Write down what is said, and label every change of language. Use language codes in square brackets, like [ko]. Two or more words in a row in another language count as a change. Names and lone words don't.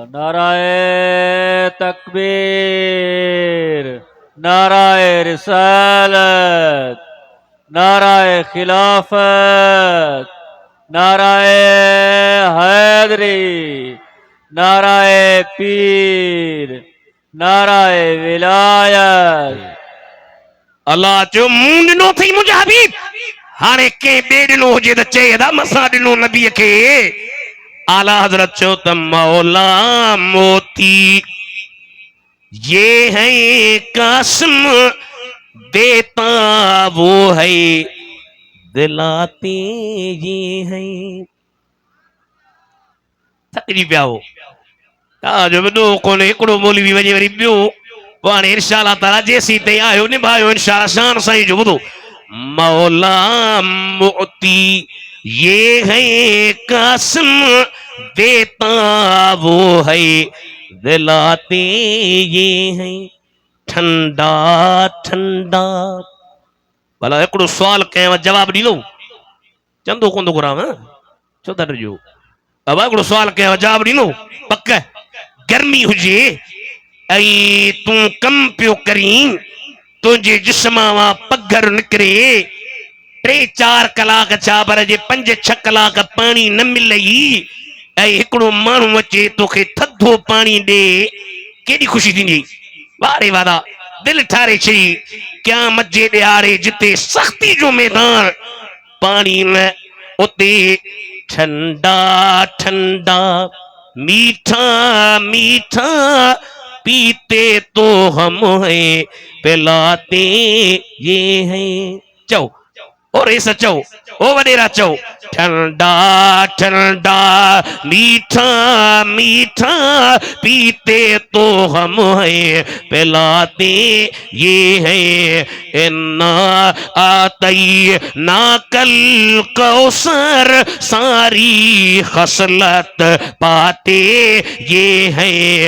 [ur] نعرۂ تکبیر، نعرۂ رسالت، نعرۂ خلافت، نعرۂ حیدری، نعرۂ پیر، نعرۂ ولایت. [sd] अल्लाह चयो मूं ॾिनो अथई मुंहिंजा हबीब, हाणे कंहिं ॿिए ॾिनो हुजे त चए था मसां ॾिनो नबीअ खे। आला हज़रत चयो त [ur] مولا موتی یہ ہے قاسم دیتا وہ ہے دلاتے یہ ہے. [sd] थकिजी पिया हो, तव्हांजो वॾो कोन्हे, हिकिड़ो मौलवी वञे वरी ॿियो, पोइ हाणे इरशा अल्लाह ताला जेसीं ताईं आयो निभायो इनशा शान साईं जो। ॿुधो, [ur] مولا موتی یہ ہے قاسم دیتا وہ ہے دلاتے یہ ہے. [sd] ठंडा ठंडा भला हिकिड़ो सुवाल कयांव जवाब ॾींदो? चंदो कोन थो घुराव, छो था ॾिजो? अब हिकिड़ो सुवाल कयांव जवाब ॾींदो? पक गर्मी हुजे ऐं तूं कम पियो करीं, तुंहिंजे जिस्म मां पघर निकिरे, 3-4 कलाक छा पर जे 5-6 कलाक पाणी न मिलई, ऐं हिकिड़ो माण्हू अचे तोखे थधो पाणी ॾे, केॾी ख़ुशी थींदी? वारे वादा दिल ठारे छॾी। क़यामत जे ॾियारे जिते सख़्ती जो मैदान, पाणी न, उते [ur] ٹھنڈا ٹھنڈا میٹھا میٹھا پیتے تو ہم ہیں پلاتے یہ ہیں. [sd] चओ और ऐसा चओ, ओ वडेरा चओ, [ur] ٹھنڈا ٹھنڈا میٹھا میٹھا پیتے تو ہم ہیں پلاتے یہ ہیں. [ar] إنا أعطينا ك الكوثر [ur] ساری خصلت پاتے یہ ہیں.